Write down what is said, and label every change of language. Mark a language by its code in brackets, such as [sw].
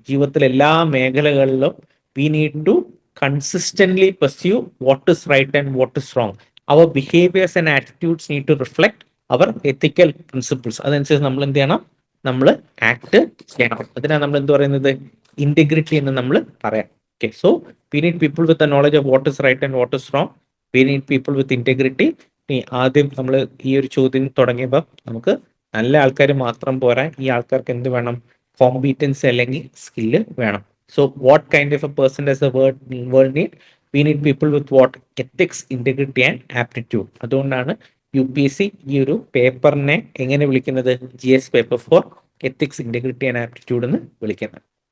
[ml] ജീവിതത്തിൽ എല്ലാ മേഖലകളിലും [en] We need to consistently pursue what is right and what is wrong. Our behaviours and attitudes need to reflect our ethical principles. [ml] അതനുസരിച്ച് നമ്മൾ എന്ത് ചെയ്യണം, നമ്മൾ ആക്ട് ചെയ്യണം. അതിനാണ് നമ്മൾ എന്ത് പറയുന്നത്, ഇന്റഗ്രിറ്റി എന്ന് നമ്മൾ പറയാം. [en] Okay, so we need people with the knowledge of what is right and what is wrong. We need people with integrity. [ml] ആദ്യം നമ്മൾ ഈ ഒരു ചോദ്യം തുടങ്ങിയപ്പോൾ നമുക്ക് നല്ല ആൾക്കാർ മാത്രം പോരാ, ഈ ആൾക്കാർക്ക് എന്ത് വേണം, കോമ്പീറ്റൻസി അല്ലെങ്കിൽ സ്കില്ല് വേണം. [en] So what kind of a person does the world need? We need people with what? [ml] Ethics, integrity and aptitude. അതുകൊണ്ടാണ് UPSC ഈ ഒരു പേപ്പറിനെ എങ്ങനെ വിളിക്കുന്നത്, GS paper four ethics, integrity and aptitude എന്ന് വിളിക്കുന്നത്.